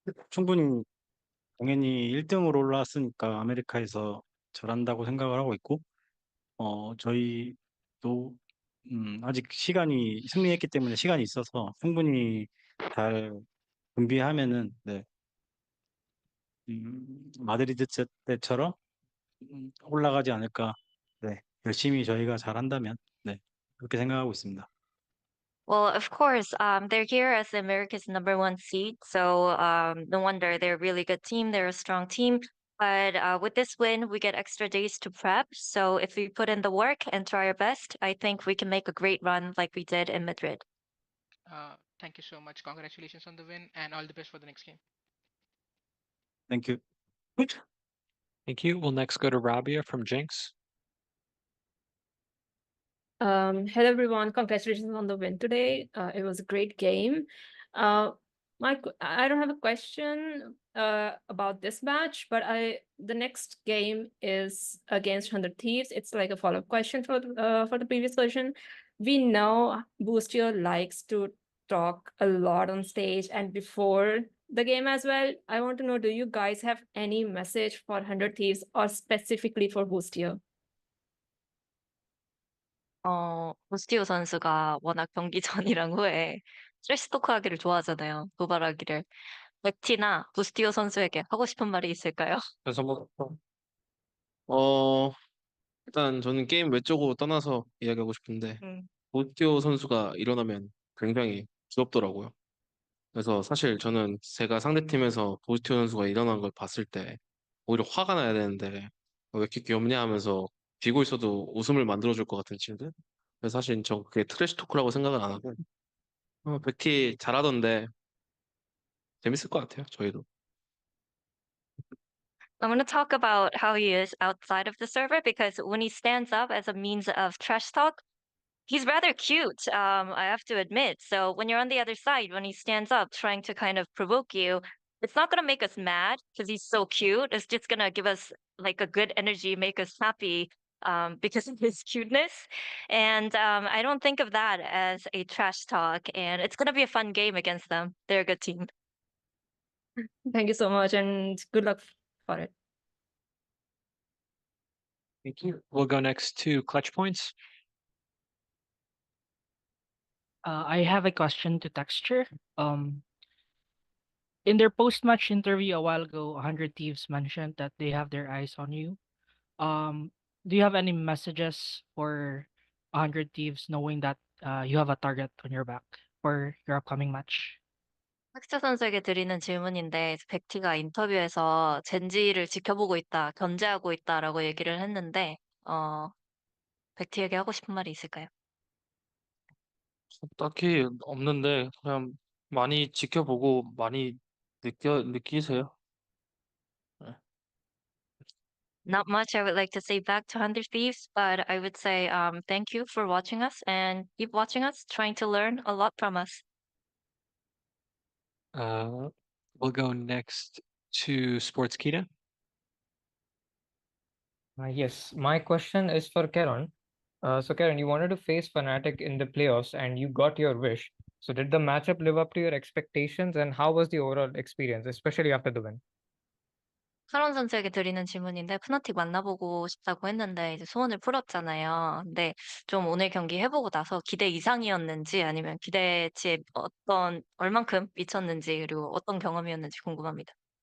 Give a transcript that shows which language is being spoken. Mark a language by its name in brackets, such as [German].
[Korean] 충분히 당연히 1등으로 올라왔으니까 아메리카에서 잘한다고 생각을 하고 있고 저희도 아직 승리했기 때문에 시간이 있어서 충분히 잘 준비하면은 네, 마드리드 때처럼 올라가지 않을까. 네, 열심히 저희가 잘한다면 네, 그렇게 생각하고 있습니다. [English] Well, of course, they're here as America's #1 seed, so no wonder they're a really good team. They're a strong team. But with this win, we get extra days to prep. So if we put in the work and try our best, I think we can make a great run like we did in Madrid. Thank you so much. Congratulations on the win and all the best for the next game. Thank you. Thank you. We'll next go to Rabia from Jinx. Hello everyone, congratulations on the win today. It was a great game. I don't have a question about this match, but the next game is against 100 Thieves. It's like a follow-up question for the previous question. We know Boostier likes to talk a lot on stage and before the game as well. I want to know, do you guys have any message for 100 Thieves or specifically for Boostier? [Korean] 보스티오 선수가 워낙 경기 전이랑 후에 트래시 토크 하기를 좋아하잖아요. 도발하기를. 백티나 부스티오 선수에게 하고 싶은 말이 있을까요? 그래서 뭐 일단 저는 게임 외적으로 떠나서 이야기하고 싶은데 음. 보스티오 선수가 일어나면 굉장히 귀엽더라고요. 그래서 사실 저는 제가 상대팀에서 보스티오 선수가 일어난 걸 봤을 때 오히려 화가 나야 되는데 왜 이렇게 귀엽냐 하면서 비고 있어도 웃음을 만들어줄 것 같은 친구. 그래서 사실 저 그게 트래시 토크라고 생각은 안 하고 백티 잘하던데 재밌을 것 같아요. 저희도. [English] I'm going to talk about how he is outside of the server because when he stands up as a means of trash talk, he's rather cute, I have to admit. So when you're on the other side, when he stands up trying to kind of provoke you, it's not going to make us mad because he's so cute. It's just going to give us like a good energy, make us happy because of his cuteness. And I don't think of that as a trash talk. And it's going to be a fun game against them. They're a good team. Thank you so much and good luck for it. Thank you. We'll go next to Clutch Points. I have a question to Texture. In their post-match interview a while ago, 100 Thieves mentioned that they have their eyes on you. Do you have any messages for 100 Thieves knowing that you have a target on your back for your upcoming match? [Korean] 텍스처 선수에게 드리는 질문인데 백티가 인터뷰에서 젠지를 지켜보고 있다, 견제하고 있다라고 얘기를 했는데 백티에게 하고 싶은 말이 있을까요? 딱히 없는데 그냥 많이 지켜보고 많이 느끼세요. [English] Not much I would like to say back to 100 Thieves, but I would say thank you for watching us and keep watching us, trying to learn a lot from us. We'll go next to Sportskita. Yes, my question is for Karen. So Karen, you wanted to face Fnatic in the playoffs and you got your wish. So did the matchup live up to your expectations and how was the overall experience, especially after the win? [Korean] 카론 선수에게 드리는 질문인데 푸나틱 만나보고 싶다고 했는데 이제 소원을 풀었잖아요. 근데 좀 오늘 경기 해보고 나서 기대 이상이었는지 아니면 기대치에 얼만큼 미쳤는지 그리고 어떤 경험이었는지 궁금합니다.